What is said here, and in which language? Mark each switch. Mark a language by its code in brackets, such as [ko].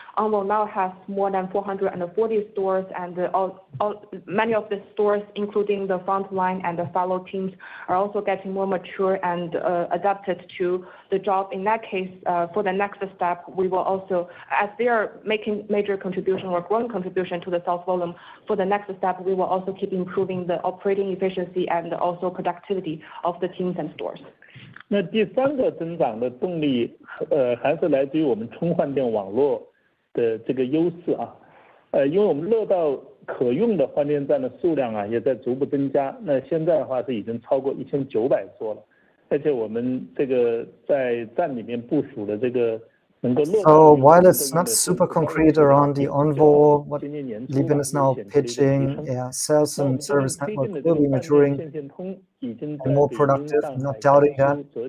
[en] Onvo now has more than 440 stores, and many of the stores, including the front line and the fellow teams, are also getting more mature and adapted to the job. In that case, for the next step, we will also, as they are making major contribution or growing contribution to the sales volume, for the next step, we will also keep improving the operating efficiency and also productivity of the teams and stores. [zh] 那第3个增长的动力，还是来自于我们充换电网络的这个优势啊，因为我们乐道可用的换电站的数量啊，也在逐步增加。那现在的话是已经超过1900座了，而且我们这个在站里面部署的这个。 [en] So while it's not super concrete around the Onvo, what Liebin is now pitching, sales and service network will be maturing and more productive, I'm not doubting that.